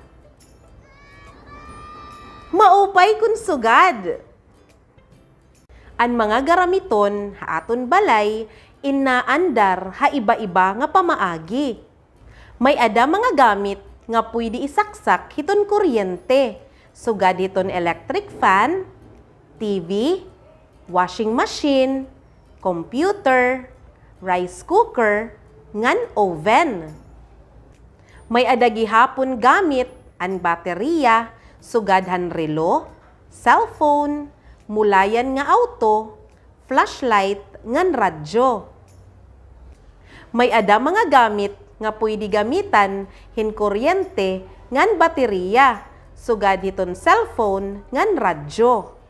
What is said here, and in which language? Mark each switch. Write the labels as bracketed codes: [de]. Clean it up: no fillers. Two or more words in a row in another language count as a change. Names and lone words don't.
[war] Maupay kun sugad. An mga garamiton, ha aton balay, inaandar ha iba-iba nga pamaagi. May ada mga gamit nga pwede isaksak hiton kuryente. Sugad hiton electric fan, TV, washing machine, computer, rice cooker, ngan oven. May ada gihapon gamit an baterya, sugad han relo, cellphone, mulayan nga auto, flashlight, ngan radyo. May ada mga gamit nga pwede gamitan hin kuryente ngan baterya, sugad hiton cellphone ngan radyo.